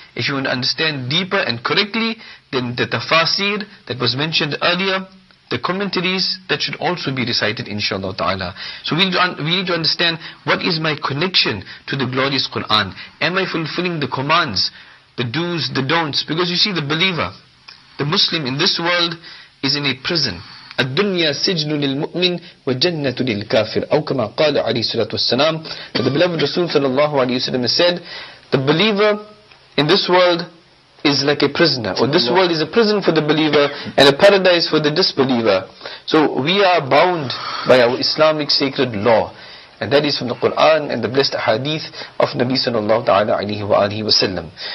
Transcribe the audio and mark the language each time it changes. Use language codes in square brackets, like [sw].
[en] If you want to understand deeper and correctly, then the tafasir that was mentioned earlier, the commentaries, that should also be recited, inshallah ta'ala. So we need to understand, what is my connection to the glorious Quran? Am I fulfilling the commands, the do's, the don'ts? Because you see, the believer, the Muslim in this world is in a prison. [ar] الدنيا سجن للمؤمن وجنة للكافر أو كما قال عليه الصلاة والسلام. [en] The beloved Rasul sallallahu alayhi wa sallam has said, the believer in this world is like a prisoner, or this world is a prison for the believer and a paradise for the disbeliever. So we are bound by our Islamic sacred law, and that is from the Quran and the blessed hadith of Nabi sallallahu ta'ala alayhi wa alihi wa sallam.